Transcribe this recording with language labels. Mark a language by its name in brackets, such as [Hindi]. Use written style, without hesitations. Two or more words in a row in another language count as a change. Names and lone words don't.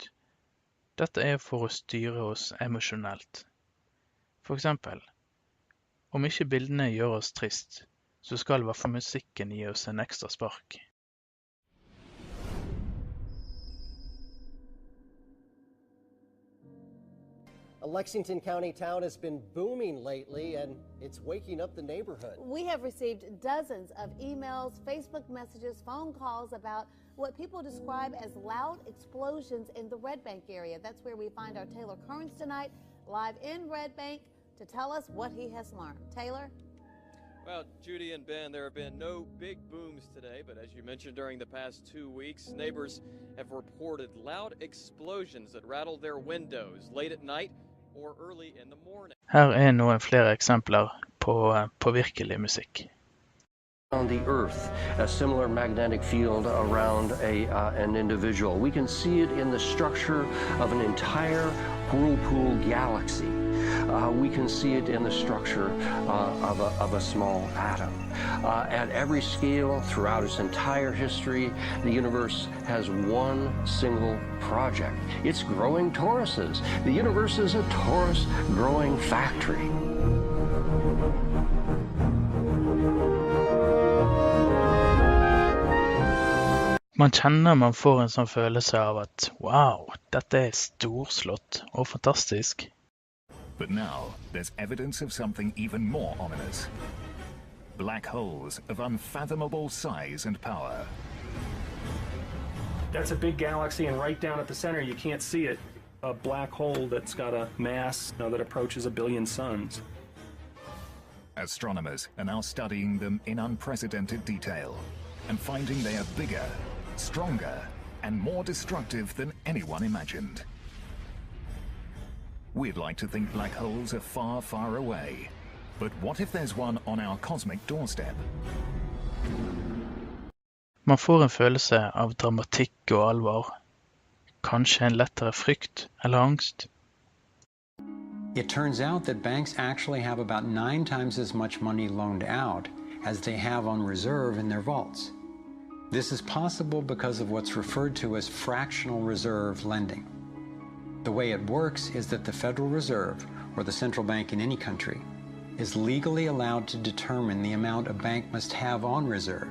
[Norwegian] Dette er for å styre oss emosjonelt. For eksempel, om ikke bildene gjør oss trist, så skal i hvert fall musikken gi oss en ekstra spark. [English] A Lexington County town has been booming lately, and it's waking up the neighborhood. We have received dozens of emails, Facebook messages, phone calls about what people describe as loud explosions in the Red Bank area. That's where we find our Taylor Kearns tonight, live in Red Bank, to tell us what he has learned. Taylor? Well, Judy and Ben, there have been no big booms today, but as you mentioned, during the past 2 weeks, neighbors have reported loud explosions that rattled their windows late at night or early in the morning. [Norwegian] Her er noen flere eksempler på virkelig musikk. [English] On the Earth, a similar magnetic field around an individual. We can see it in the structure of an entire whirlpool galaxy. We can see it in the structure of a small atom. At every scale, throughout its entire history, the universe has one single project. It's growing toruses. The universe is a torus growing factory. [Norwegian] Man kjenner man får en sånn følelse av at wow, dette er storslått og fantastisk. [English] But now, there's evidence of something even more ominous. Black holes of unfathomable size and power. That's a big galaxy, and right down at the center, you can't see it. A black hole that's got a mass that approaches 1 billion suns. Astronomers are now studying them in unprecedented detail and finding they are bigger, stronger, and more destructive than anyone imagined. We'd like to think black holes are far, far away. But what if there's one on our cosmic doorstep? [Norwegian] Man får en følelse av dramatikk og alvor. Kanskje en lettere frykt eller angst. [English] It turns out that banks actually have about 9 times as much money loaned out as they have on reserve in their vaults. This is possible because of what's referred to as fractional reserve lending. The way it works is that the Federal Reserve, or the central bank in any country, is legally allowed to determine the amount a bank must have on reserve.